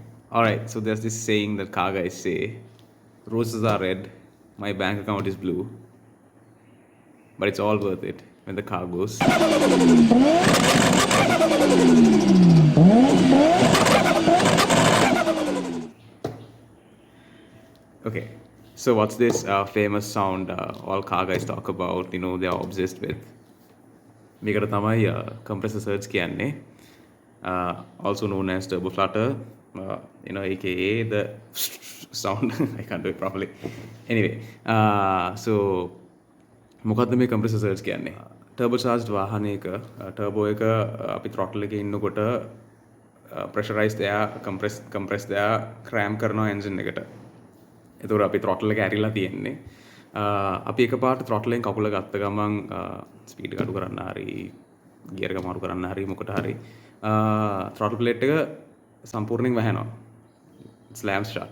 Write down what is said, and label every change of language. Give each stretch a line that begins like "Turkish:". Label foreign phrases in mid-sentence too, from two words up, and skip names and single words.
English: All right, so there's this saying that car guys say, roses are red, my bank account is blue, but it's all worth it when the car goes. Okay, so what's this famous sound all car guys talk about? You know, they are obsessed with.
Sinhala: මේකට තමයි
English: compressor surge
Sinhala: කියන්නේ.
English: Also known as turbo flutter, you know, aka the sound. I can't do it properly. Anyway, so
Sinhala: මොකද්ද මේ
English: compressor surge කියන්නේ? turbo charged
Sinhala: වාහනයක turbo එක අපි throttle එකේ ඉන්නකොට
English: pressurized air compressed air cram
Sinhala: කරනවා engine එකට. එතකොට අපි throttle එක ඇරිලා තියෙන්නේ. අපි එකපාරට throttle එකෙන් කකුල ගත්ත ගමන් ස්පීඩ් එක අඩු කරන්න හරි ගියර් එක මාරු කරන්න හරි මොකට හරි
English: throttle plate
Sinhala: එක සම්පූර්ණයෙන් වැහෙනවා.
English: slams shut.